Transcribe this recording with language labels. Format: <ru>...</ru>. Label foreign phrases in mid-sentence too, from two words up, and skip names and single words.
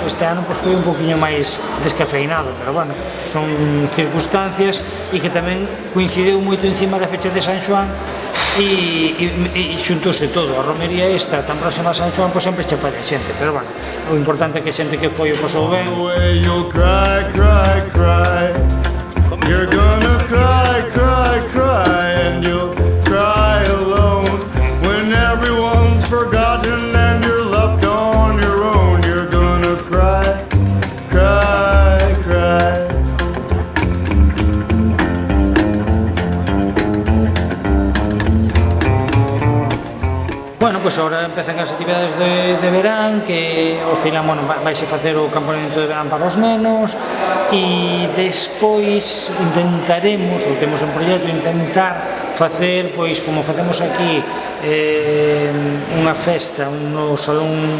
<gl>Este ano foi un poquinho máis descafeinado, pero son circunstancias e que tamén coincideu moito encima da fecha de San Xoán e xuntouse todo. A romería esta tan próxima a San Xoán sempre che falla xente, pero o importante é que a xente que foi o pasou ben.</gl> <en>You're gonna cry, cry, cry, and you'll cry alone when everyone's forgotten and you're left on your own. You're gonna cry, cry, cry.</en> <gl>Pois agora empezan as actividades de verán, que ao final vaise facer o campamento de verán para os nenos, e despois intentaremos, ou temos un proxecto, intentar facer, pois como facemos aquí, unha festa no salón,</gl>